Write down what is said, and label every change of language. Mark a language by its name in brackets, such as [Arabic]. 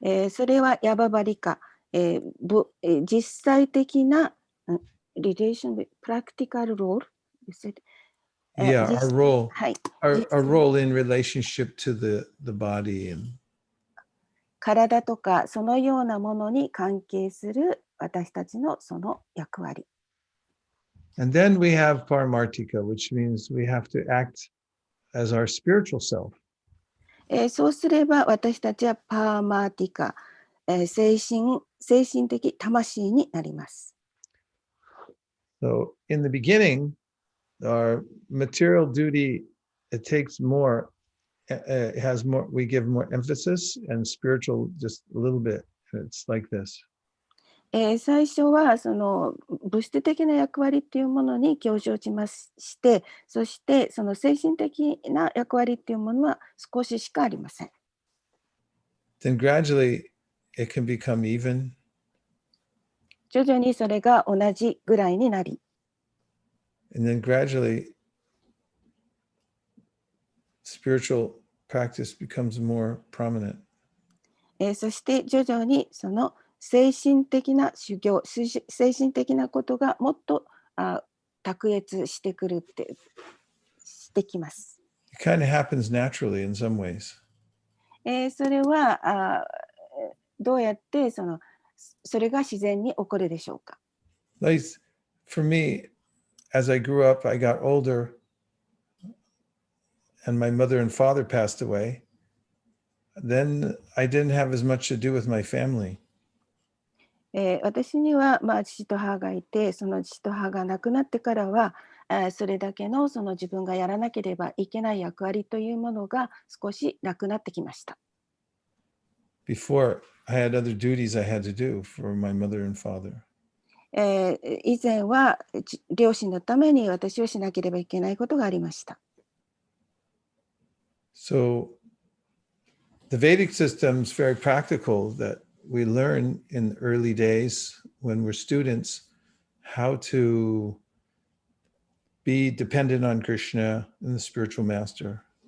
[Japanese] それはヤババリカ、実際的な [English] relation with practical role. Yeah, our role, [Japanese] はい、 [English] our role in relationship to the body and [Japanese] 体とかそのようなものに関係する私たちのその役割。 [English] And then we have paramartika, which means we have to act as our spiritual self. [Japanese] そうすれば私たちはパーマーティカ、精神的魂になります。 [English] So in the beginning, our material duty, it takes more, it has more, we give more emphasis, and spiritual just a little bit. And it's like this. [Japanese] 最初はその物質的な役割っていうものに強調しまして、そしてその精神的な役割っていうものは少ししかありません。 [English] Then gradually it can become even. [Japanese] 徐々にそれが同じぐらいになり、 [English] And then gradually spiritual practice becomes more prominent. [Japanese] そして徐々にその精神的な修行、精神的なことがもっと卓越してくるってしてきます。 [English] It kind of happens naturally in some ways. [Japanese] それはどうやってそれが自然に起こるでしょうか。 [English] Like for me, as I grew up, I got older, and my mother and father passed away. Then I didn't have as much to do with my family. [Japanese] 私には、父と母がいて、その父と母が亡くなってからは、それだけのその自分がやらなければいけない役割というものが少しなくなってきました。 [English] Before, I had other duties I had to do for my mother and father. [Japanese] 以前は両親のために私をしなければいけないことがありました。 [English] So the Vedic system is very practical that we learn in early days when we're students how to be dependent on Krishna and the spiritual master.